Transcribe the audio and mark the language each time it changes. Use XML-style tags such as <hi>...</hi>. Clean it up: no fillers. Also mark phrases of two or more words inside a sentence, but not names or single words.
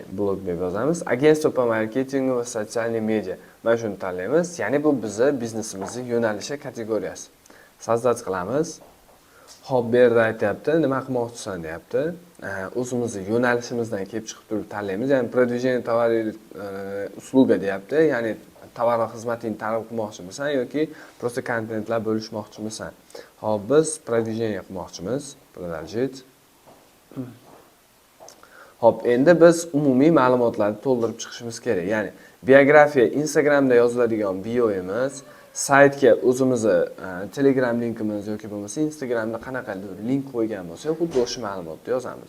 <uz>Blog deb yozamiz.</uz> <ru>Agentство по marketingu</ru> <uz>va sotsial media. Mana shuni tanlaymiz. Ya'ni bu bizning biznesimizning yo'nalishi kategoriyasi. Sozdать qilamiz. Hop, bu yerda aytayapti, nima qilmoqchisan deyapti. O'zimizning yo'nalishimizdan kelib chiqib turib tanlaymiz. Ya'ni</uz> <ru>продвижение товара услуга</ru> <uz>deyapti. Ya'ni tovar va xizmatingni targ'ib qilmoqchimisan yoki просто kontentlar bo'lishmoqchimisan. Hop, biz продвижение qilmoqchimiz. Продолжить. Hop, endi biz umumiy ma'lumotlarni to'ldirib chiqishimiz kerak. Ya'ni biografiya Instagramda yoziladigan bioimiz, saytga o'zimizni Telegram linkimiz yoki bo'lmasa Instagramda qanaqadir link qo'ygan bo'lsak, xuddi o'sha ma'lumotni yozamiz.</uz>